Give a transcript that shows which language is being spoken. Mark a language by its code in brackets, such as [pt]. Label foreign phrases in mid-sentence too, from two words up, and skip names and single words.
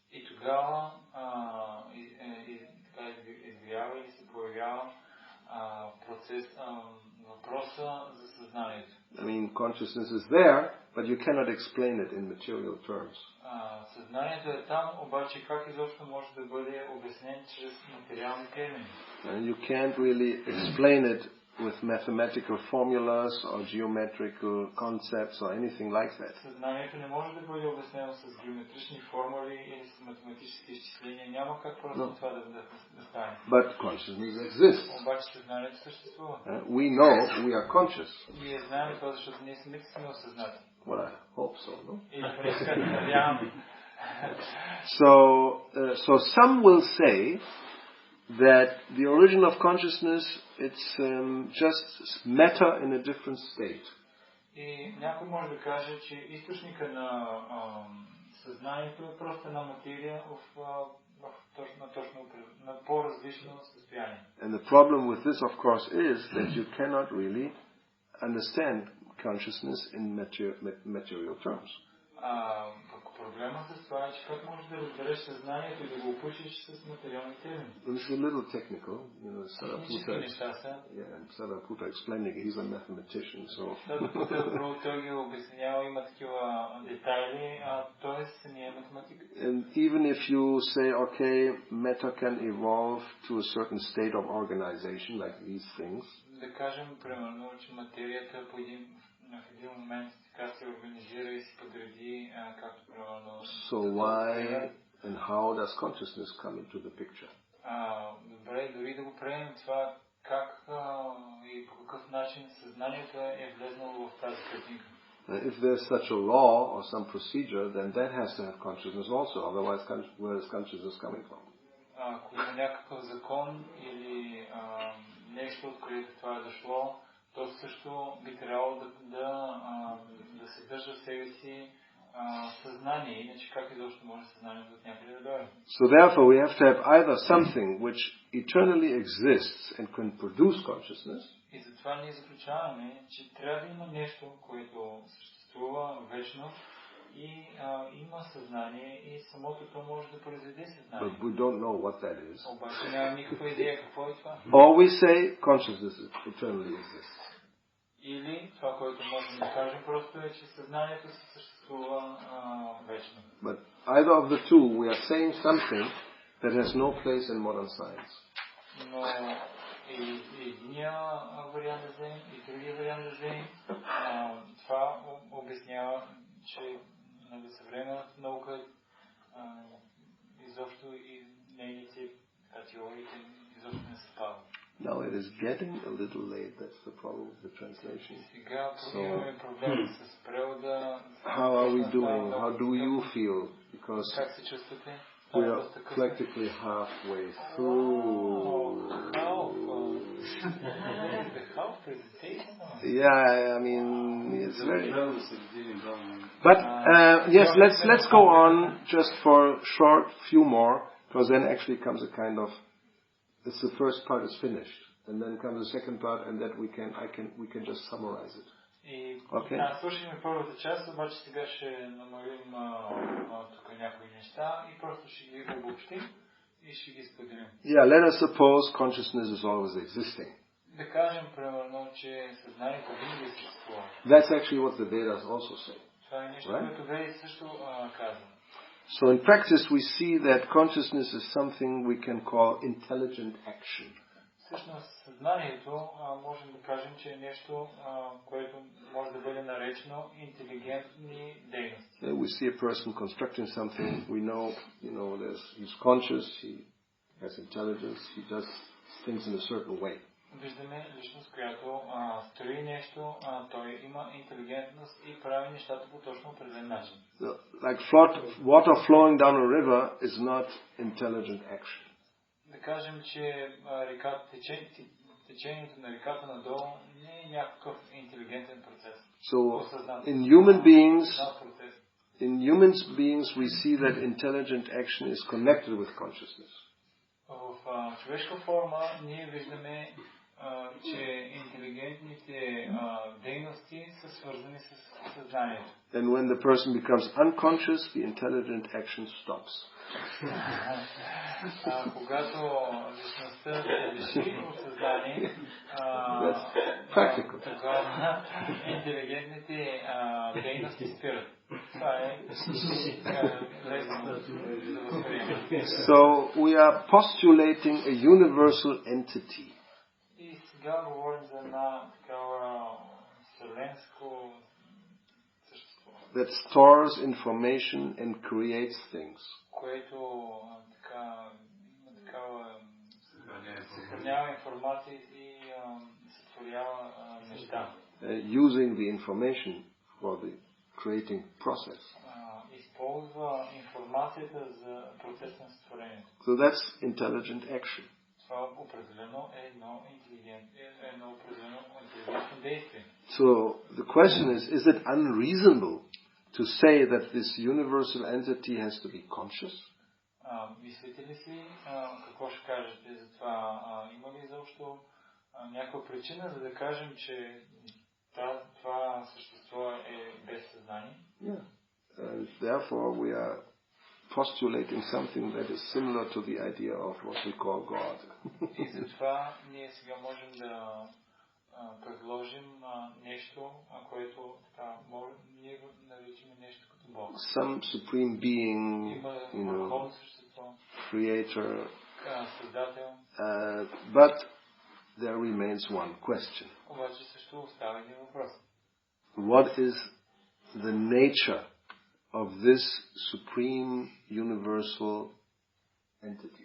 [en] I mean, consciousness is there, but you cannot explain it in material terms. And you can't really explain it with mathematical formulas or geometrical concepts or anything like that. [bg] Съзнанието не може да бъде обяснено с геометрични формули или с математически изчисления. Няма как просто това да стане. [en] But consciousness exists. [bg] Обаче съзнанието съществува. [en] We know we are conscious. [bg] Ние знаем това, защото ние самите сме осъзнати. [en] Well, I hope so, no? [bg] Или поне така се надяваме. [en] So some will say that the origin of consciousness, it's just matter in a different state. [bg] И някой може да каже, че източника на съзнанието е просто една материя на по-различно състояние. [en] And the problem with this, of course, is that you cannot really understand consciousness in material terms. [bg] Проблема с това е, че как можеш да разбереш съзнанието и да го опишеш с материални термини. [en] It's a little technical, Sariputta explaining he's a mathematician, so. [bg] Той ги обяснява, има такива детайли, той самия е математик. [en] And even if you say, okay, matter can evolve to a certain state of organization, like these things. [bg] Да кажем, примерно, че материята в един момент така се организира и се подреди, както примерно. [en] So why and how does consciousness come into the picture? [bg] Добре, дори да го приемем това, как и по какъв начин съзнанието е влезнало в тази картинка. [en] If there's such a law or some procedure, then that has to have consciousness also. Otherwise, where is consciousness coming from? [bg] Ако има някакъв закон или нещо, от което това е дошло, то също би трябвало да съдържа в себе си съзнание, иначе как изобщо може съзнанието от някъде да дойде. [en] So therefore we have to have either something which eternally exists and can produce consciousness. [bg] И затова ние заключаваме, че трябва да има нещо, което съществува вечно и има съзнание и самото то може да произведе съзнание. [en] But we don't know what that is. [bg] Обаче няма никаква идея какво е това. [en] Or we say consciousness eternally exists. [bg] Или това, което можем да кажем просто е, че съзнанието се съществува вечно. [en] But either of the two, we are saying something that has no place in modern science. [bg] Но единия вариант да вземем и другия вариант да вземем, това обяснява, че съвременната наука изобщо и нейните теориите изобщо не съвпадат. [en] Now it is getting a little late. That's the problem with the translation. So, how are we doing? How do you feel? Because we are practically halfway through. Yeah, I mean, it's very. But yes, let's go on just for a short few more, because then actually comes a kind of. It's the first part is finished, and then comes the second part, and that we can just summarize it. Okay. [bg] Слушаме първата част, обаче сега ще намалим тук някои неща и просто ще ги обобщим и ще ги споделим. [en] Yeah, let us suppose consciousness is always existing. [bg] Да кажем примерно, че съзнанието винаги съществува. [en] That's actually what the Vedas also say. [bg] Това е нещо, което Веди също казва. [en] So in practice we see that consciousness is something we can call intelligent action. [bg] Всъщност съзнанието можем да кажем, че е нещо, което може да бъде наречено интелигентни дейности. [en] We see a person constructing something, we know, he's conscious, he has intelligence, he does things in a certain way. [bg] Виждаме личност, която строи нещо, той има интелигентност и прави нещата по точно определен начин. [en] Like water flowing down a river is not intelligent action. [bg] Да кажем, че течението на реката надолу не е някакъв интелигентен процес. [en] So in human beings we see that intelligent action is connected with consciousness. [bg] В човешка форма ние виждаме, че интелигентните дейности са свързани с съзнанието. [en] And when the person becomes unconscious, the intelligent action stops. [bg] Когато личността се лиши от съзнание, тогава интелигентните дейности спират. Това е лесно да възприемем. [en] So we are postulating a universal entity. [bg] И сега говорим за една такава вселенско същество. [en] That stores information and creates things. [bg] Което съхранява информация и сътворява неща. [en] Using the information for the creating process. [bg] Използва информацията за процеса на сътворението. [en] So that's intelligent action. [bg] Това определено е едно интелигентно действие. [en] So the question is it unreasonable to say that this universal entity has to be conscious? [bg] Мислите ли си, какво ще кажете за това? Има ли изобщо някаква причина, за да кажем, че това същество е без съзнание? [en] Yeah. And therefore we are postulating something that is similar to the idea of what we call God. [bg] И затова ние сега можем да предложим нещо, което ние го наричаме нещо като Бог. [en] Some supreme being, creator, but there remains one question. [bg] Обаче също остава един въпрос. [en] What is the nature of this supreme universal entity?